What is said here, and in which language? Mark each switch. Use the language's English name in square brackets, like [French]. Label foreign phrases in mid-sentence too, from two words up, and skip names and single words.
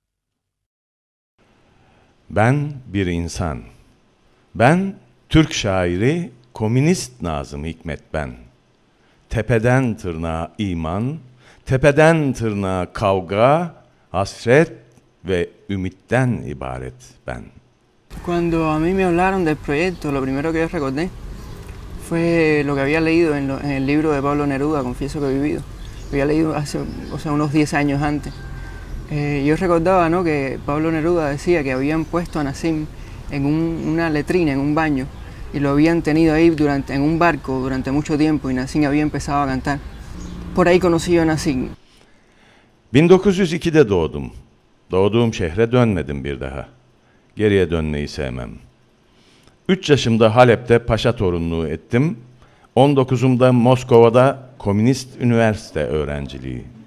[Turkish] Ben bir insan. Ben Türk şairi, komünist Nazım Hikmet ben. Tepeden tırnağa iman, tepeden tırnağa kavga, hasret ve ümitten ibaret ben. [Spanish] Cuando a mí me hablaron del proyecto, lo primero que yo recordé fue lo que había leído en el libro de Pablo Neruda, Confieso que he vivido. Lo había leído hace unos 10 años antes. Yo recordaba, ¿no?, que Pablo Neruda decía que habían puesto a Nassim en una letrina, en un baño, y lo habían tenido ahí en un barco durante mucho tiempo, y Nassim había empezado a cantar. Por ahí conocí yo a Nassim. [Turkish] 1902'de doğdum. Doğduğum şehre dönmedim bir daha. Geriye dönmeyi sevmem. 3 yaşımda Halep'te paşa torunluğu ettim. 19'umda Moskova'da Komünist Üniversite öğrenciliği.